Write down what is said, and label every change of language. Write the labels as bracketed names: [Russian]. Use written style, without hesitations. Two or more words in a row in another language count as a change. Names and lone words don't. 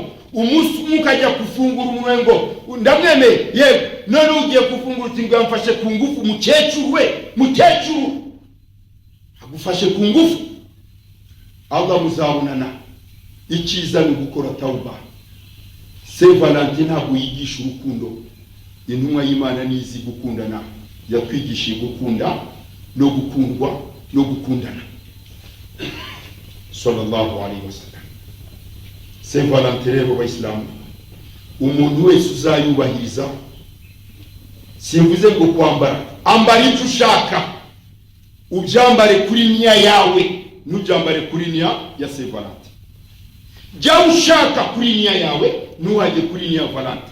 [Kinyarwanda] Umunsi umwe ukajya kufungura umwengo, ndamwemeye yewe, none ugiye kufungura uti ngo yamfashe ku ngufu mukecuru we, mukecuru agufashe ku ngufu. Allah muzabonana. Icyiza ni gukora tauba. Saint Valentin ntabwo yigisha urukundo, intumwa y'Imana nizi gukundana, yatwigishije gukunda no gukundwa no gukundana [Arabic] صلى الله عليه وسلم. [Kinyarwanda] Saint Valentin rero Abayisilamu, umuntu wese uzayubahiriza, simvuze ngo kwambara, ambara icyo ushaka, ubyambare kuri niya yawe, nubyambare kuri niya ya Saint Valentin. Jya ushaka kuri niya yawe, nuhajye kuri niya Valentin.